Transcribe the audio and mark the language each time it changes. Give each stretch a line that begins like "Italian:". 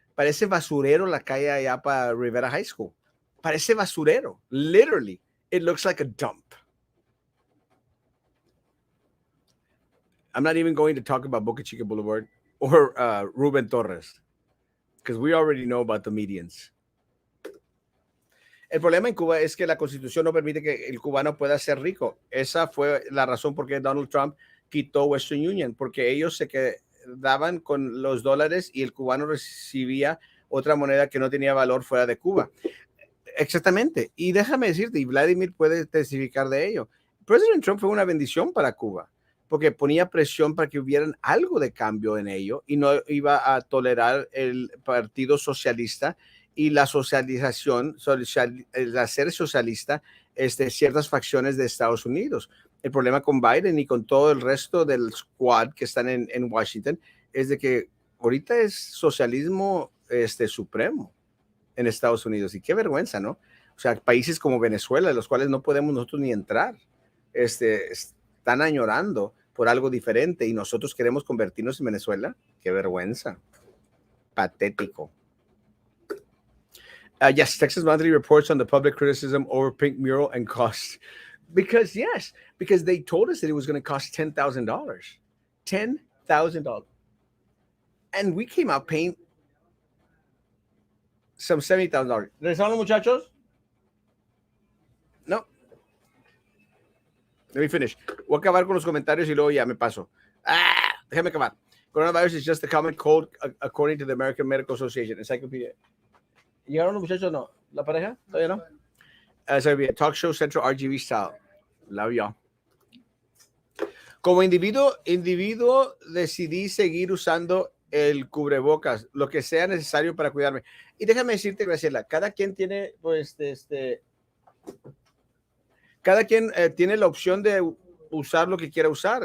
Spanish: Parece basurero la calle allá para Rivera High School. Parece basurero.
English: Literally, it looks like a dump. I'm not even going to talk about Boca Chica Boulevard or Ruben Torres because we already know about the medians.
Spanish: El problema en Cuba es que la Constitución no permite que el cubano pueda ser rico. Esa fue la razón por qué Donald Trump quitó Western Union, porque ellos se quedaban con los dólares y el cubano recibía otra moneda que no tenía valor fuera de Cuba. Exactamente. Y déjame decirte, y Vladimir puede testificar de ello, President Trump fue una bendición para Cuba, porque ponía presión para que hubieran algo de cambio en ello y no iba a tolerar el Partido Socialista y la socialización, el hacer socialista ciertas facciones de Estados Unidos. El problema con Biden y con todo el resto del squad que están en Washington es de que ahorita es socialismo supremo en Estados Unidos. Y qué vergüenza, ¿no? O sea, países como Venezuela, los cuales no podemos nosotros ni entrar, están añorando por algo diferente y nosotros queremos convertirnos en Venezuela. Qué vergüenza. Patético.
English: Yes, Texas Monthly reports on the public criticism over pink mural and cost. Because they told us that it was going to cost $10,000. $10,000. And we came out paying some $70,000.
Spanish: ¿Regresaron, muchachos? No.
English: Let me finish.
Spanish: Voy a acabar con los comentarios y luego ya me paso. Déjame acabar.
English: Coronavirus is just a common cold according to the American Medical Association. Encyclopedia.
Spanish: ¿Llegaron los muchachos o no? ¿La pareja? ¿Todavía no?
English: So be a talk show central RGB style. Love y'all.
Spanish: Como individuo decidí seguir usando el cubrebocas, lo que sea necesario para cuidarme. Y déjame decirte, Graciela, cada quien tiene, pues, cada quien tiene la opción de usar lo que quiera usar.